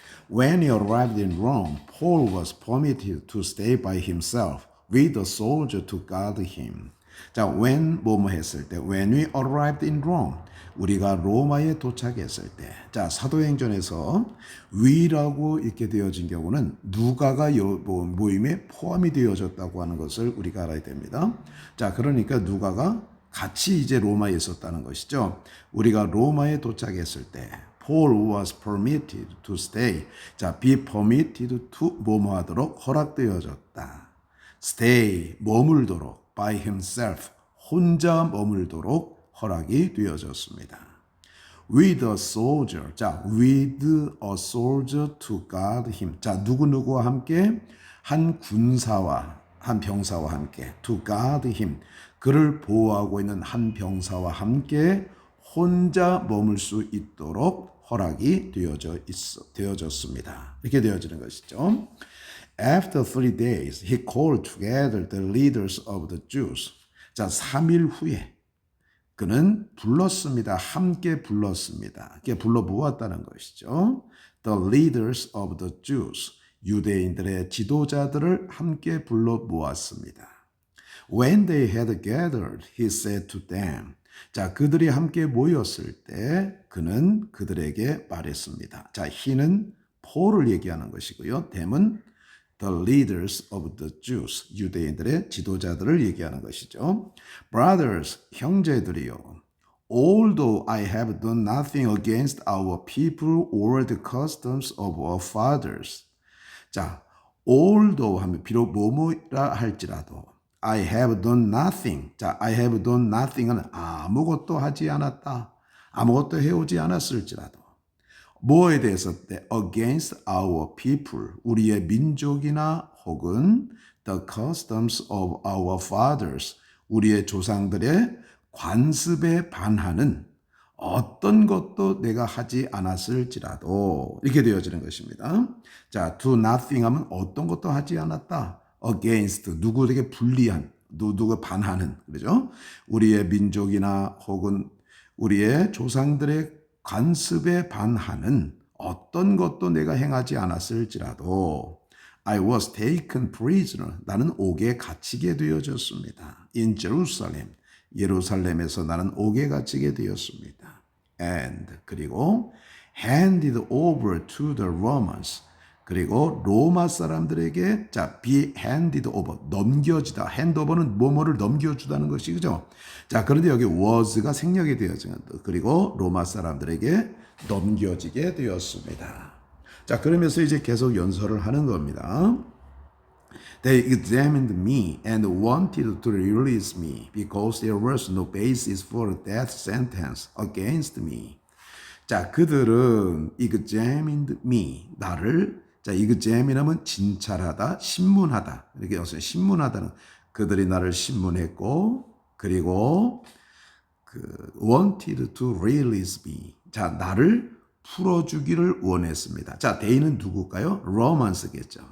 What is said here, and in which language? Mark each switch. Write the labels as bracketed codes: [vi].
[en] When he arrived in Rome, Paul was permitted to stay by himself with a soldier to guard him. [ko] 자, when 뭐뭐 했을 때, [en] when we arrived in Rome, [ko] 우리가 로마에 도착했을 때, 자, 사도행전에서 we라고 이렇게 되어진 경우는 누가가 모임에 포함이 되어졌다고 하는 것을 우리가 알아야 됩니다. 자, 그러니까 누가가 같이 이제 로마에 있었다는 것이죠. 우리가 로마에 도착했을 때, [en] Paul was permitted to stay. [ko] 자, [en] be permitted to [ko] 뭐뭐 하도록 허락되어졌다. stay, 머물도록, [en] by himself, [ko] 혼자 머물도록 허락이 되어졌습니다. [en] with a soldier, 자, with a soldier to guard him. [ko] 자, 누구누구와 함께 한 군사와 한 병사와 함께 [en] to guard him. [ko] 그를 보호하고 있는 한 병사와 함께 혼자 머물 수 있도록 허락이 되어졌습니다. 이렇게 되어지는 것이죠. [en] After 3 days, he called together the leaders of the Jews. [ko] 자, 3일 후에 그는 불렀습니다. 함께 불렀습니다. 이렇게 불러 모았다는 것이죠. [en] The leaders of the Jews. [ko] 유대인들의 지도자들을 함께 불러 모았습니다. [en] When they had gathered, he said to them. [ko] 자, 그들이 함께 모였을 때 그는 그들에게 말했습니다. 자, he는 폴을 얘기하는 것이고요. [en] them은 the leaders of the Jews, [ko] 유대인들의 지도자들을 얘기하는 것이죠. Brothers, 형제들이요. [en] Although I have done nothing against our people or the customs of our fathers. [ko] 자, although 하면 비록 뭐뭐라 할지라도 [en] I have done nothing. [ko] 자, [en] I have done nothing [ko] 은 아무것도 하지 않았다. 아무것도 해오지 않았을지라도 뭐에 대해서 [en] against our people, [ko] 우리의 민족이나 혹은 [en] the customs of our fathers, [ko] 우리의 조상들의 관습에 반하는 어떤 것도 내가 하지 않았을지라도 이렇게 되어지는 것입니다. 자, [en] do nothing [ko] 하면 어떤 것도 하지 않았다. against, 누구에게 불리한, 누구에 반하는, 그렇죠? 우리의 민족이나 혹은 우리의 조상들의 관습에 반하는 어떤 것도 내가 행하지 않았을지라도 [en] I was taken prisoner. [ko] 나는 옥에 갇히게 되어졌습니다. [en] In Jerusalem. [ko] 예루살렘에서 나는 옥에 갇히게 되었습니다. [en] And 그리고 handed over to the Romans. [ko] 그리고 로마 사람들에게 자, [en] be handed over, [ko] 넘겨지다. handover는 뭐뭐를 넘겨주다는 것이 그죠? 자, 그런데 여기 was가 생략이 되어집니다. 그리고 로마 사람들에게 넘겨지게 되었습니다. 자, 그러면서 이제 계속 연설을 하는 겁니다. [en] They examined me and wanted to release me because there was no basis for a death sentence against me. [ko] 자, 그들은 [en] examined me, [ko] 나를 자, examina면 진찰하다, 신문하다. 이렇게 여기서 신문하다는 그들이 나를 신문했고 그리고 [en] wanted to release me. [ko] 자, 나를 풀어주기를 원했습니다. 자, they는 누굴까요? 로마스겠죠.